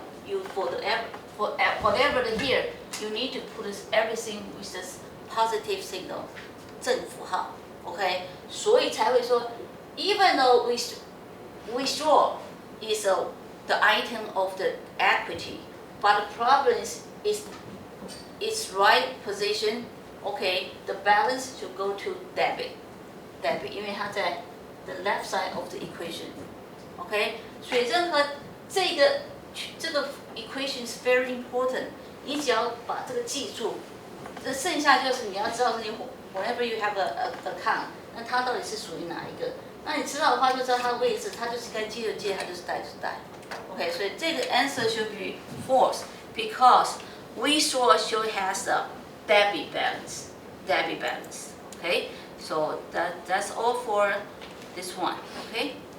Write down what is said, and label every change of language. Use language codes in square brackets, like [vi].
[en] you for whatever the year, you need to put everything with this positive signal, 正符号 ，OK， [zh] 所以才会说 [en] even though withdraw is the item of the equity, but the problem is its right position, okay, the balance should go to debit, [zh] 因为它在 [en] the left side of the equation, okay， [zh] 所以任何这个 [en] equation is very important， [zh] 你只要把这个记住，这剩下就是你要知道是你 [en] whenever you have a account， [zh] 那它到底是属于哪一个？那你知道的话，就知道它的位置，它就是该借就借，它就是贷就贷。 [en] OK， [zh] 所以这个 [en] answer should be false because withdraw should has a debit balance. Okay, so that's all for this one. Okay.